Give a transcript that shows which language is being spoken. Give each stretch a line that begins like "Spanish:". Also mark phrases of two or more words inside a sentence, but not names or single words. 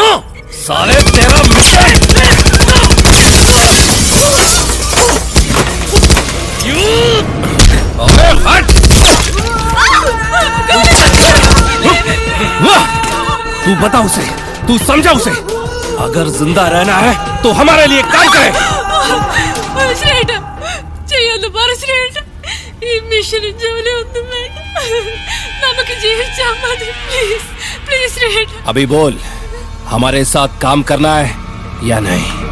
Hindi: साले तेरा मिशन. अबे हट. तू बता उसे, तू समझा उसे, अगर जिंदा रहना है तो हमारे लिए काम करे.
Malayalam: ശ്രീയേട്ട ചെയ്യാന്ന് പറ. ശ്രീയേട്ട, ഈ മിഷനും ജോലി ഒന്നും വേണ്ട, നമുക്ക് ജീവിച്ചാൽ മതി. പ്ലീസ് പ്ലീസ് ശ്രീയേട്ട.
Hindi: अभी बोल, हमारे साथ काम करना है या नहीं?